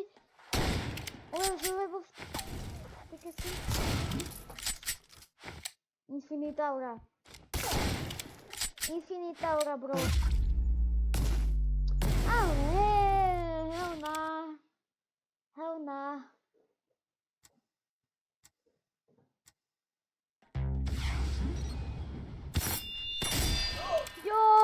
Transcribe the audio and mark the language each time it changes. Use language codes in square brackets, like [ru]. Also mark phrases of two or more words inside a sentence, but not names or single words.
[sk] Lebo... Také si... [en] Infinite aura, bro. Ale... Hell nah. [sk] Jo!